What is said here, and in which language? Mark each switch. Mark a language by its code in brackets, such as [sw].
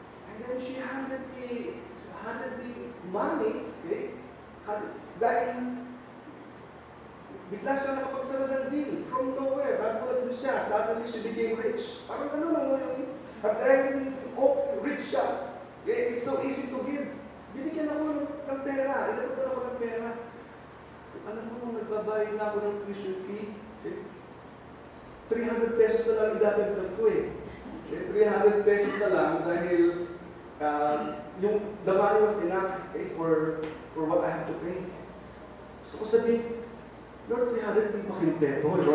[en] And then she handed me money, okay? [tl] Dahil bigla siya nakapagsara ng deal [en] from nowhere. [tl] Bago na siya, [en] suddenly she became rich. [tl] Parang ano lang yung, at [en] then, rich siya. Okay? It's so easy to give. [tl] Binigyan ako ng pera. Inabutan ako ng pera. Alam mo, nagbabayad na ako ng tuition fee. Okay? 300 pesos na lang idadagdag ko eh. Okay? [en] 300 pesos [tl] na lang dahil yung [en] the money was enough, okay, for what I have to pay. [tl] Gusto ko sabihin, Lord, 300 may pakimpleto.